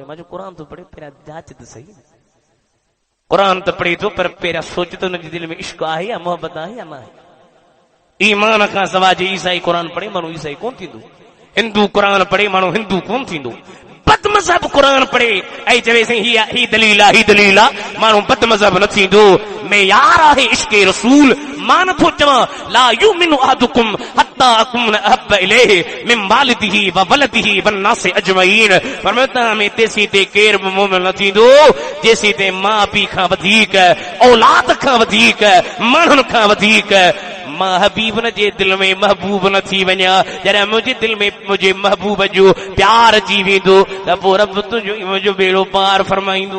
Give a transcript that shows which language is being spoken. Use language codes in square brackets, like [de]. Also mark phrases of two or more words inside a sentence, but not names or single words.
[sd] मां जो क़ुरान थो पढ़े पहिरियां जांच त सही, क़ुरान त पढ़े थो पर पहिरियां सोच त हुनजी दिलि में इश्क आहे या मोहबत आहे या न आहे। ईमान खां सवाइ जे ईसाई क़ुरान पढ़े माण्हू ईसाई कोन थींदो, हिंदू क़ुरान पढ़े माण्हू हिंदू कोन थींदो, बदमज़हब क़ुरान पढ़े ऐं चवे साईं ही दलील आहे माण्हू बदमज़हब न थींदो। मेयार आहे इश्क़ रसूल। मां नथो चवां [ar] لا يؤمن أحدكم حتى أكون أحب إليه من والده وولده والناس أجمعين. [sd] फरमाता में तेसी ते केर बि मोमिन न थींदो जेसी ते मां पीउ खां वधीक, औलाद खां वधीक, माण्हुनि खां वधीक मां हबीब न जे दिल में महबूब न थी वञा। जॾहिं मुंहिंजे दिल में मुंहिंजे महबूब जो प्यार अची वेंदो त पोइ रब तुंहिंजो मुंहिंजो बेड़ो पार फरमाईंदो।